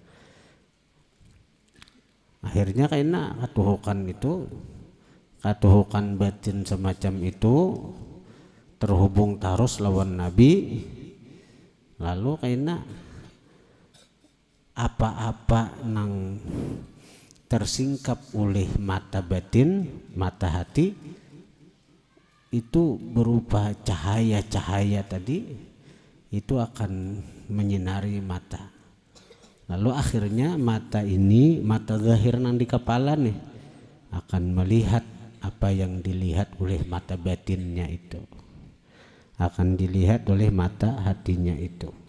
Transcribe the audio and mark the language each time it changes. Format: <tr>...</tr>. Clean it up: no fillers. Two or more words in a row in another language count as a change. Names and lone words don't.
<id>Akhirnya kayaknya katuhukan batin semacam itu terhubung terus lawan Nabi, lalu kayaknya apa-apa nang tersingkap oleh mata batin, mata hati itu berupa cahaya-cahaya tadi, itu akan menyinari mata. Lalu akhirnya mata ini, mata zahir nang di kepala nih, akan melihat apa yang dilihat oleh mata batinnya itu, akan dilihat oleh mata hatinya itu.</id>